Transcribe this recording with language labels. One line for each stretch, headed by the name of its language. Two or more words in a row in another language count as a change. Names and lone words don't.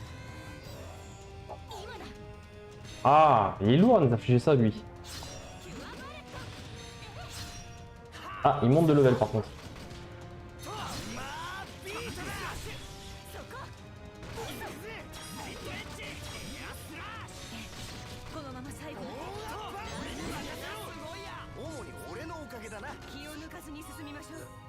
French: Ah, il est lourd à nous infliger ça lui. Ah, il monte de level par contre.
Japanese: このまま最後まで主に俺のおかげだな。気を抜かずに進みましょう。